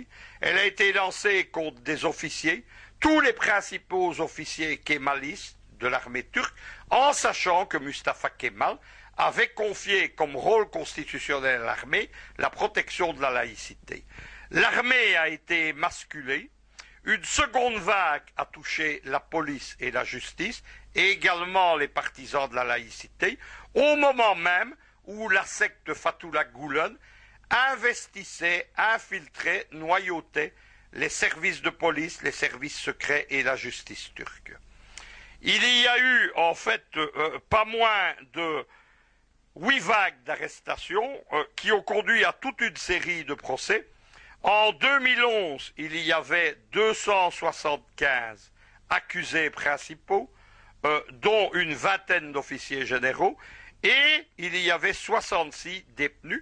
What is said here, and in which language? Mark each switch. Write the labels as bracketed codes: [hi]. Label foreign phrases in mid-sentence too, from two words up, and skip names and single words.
[fr] Elle a été lancée contre des officiers, tous les principaux officiers kémalistes de l'armée turque, en sachant que Mustafa Kemal avait confié comme rôle constitutionnel à l'armée la protection de la laïcité. L'armée a été émasculée. Une seconde vague a touché la police et la justice, et également les partisans de la laïcité, au moment même où la secte Fethullah Gülen investissait, infiltrait, noyautait les services de police, les services secrets et la justice turque. Il y a eu en fait pas moins de 8 vagues d'arrestations qui ont conduit à toute une série de procès. En 2011, il y avait 275 accusés principaux, dont une vingtaine d'officiers généraux, et il y avait 66 détenus.